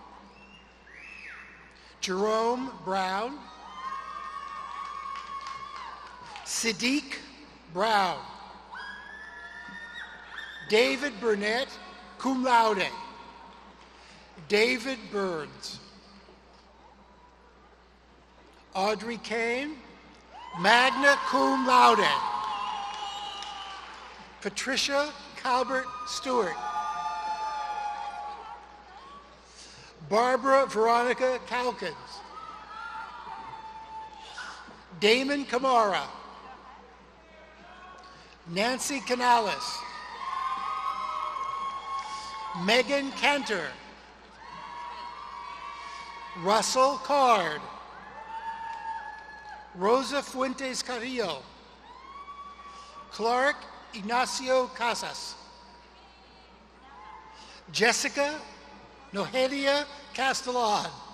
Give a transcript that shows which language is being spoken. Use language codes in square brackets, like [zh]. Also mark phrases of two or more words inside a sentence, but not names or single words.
[en] Jerome Brown, Siddiq Brown, David Burnett, [la] cum laude, [en] David Burns, Audrey Kane, [la] magna cum laude, [en] Patricia Calvert Stewart, Barbara Veronica Calkins, Damon Kamara, Nancy Canales, Megan Cantor, Russell Card, Rosa Fuentes Carrillo, Clark Ignacio Casas, Jessica Nohelia Castellan,